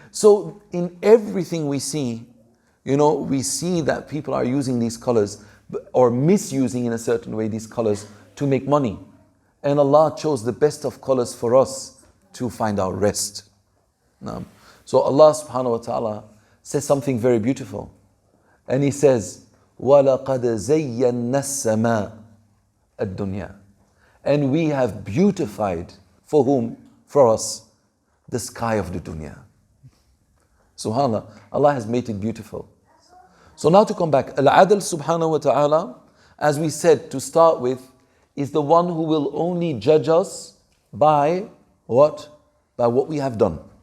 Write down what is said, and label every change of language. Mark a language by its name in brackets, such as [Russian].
[English] So in everything we see, we see that people are using these colors or misusing in a certain way these colors to make money. And Allah chose the best of colors for us to find our rest. So Allah subhanahu wa ta'ala says something very beautiful. And He says, [Arabic] وَلَقَدْ زَيَّنَّا السَّمَاءَ الدُّنْيَا. [English] And we have beautified, for whom? For us, the sky of the dunya. SubhanAllah, Allah has made it beautiful. So now to come back, al-Adl subhanahu wa ta'ala, as we said to start with, is the one who will only judge us by what? By what we have done.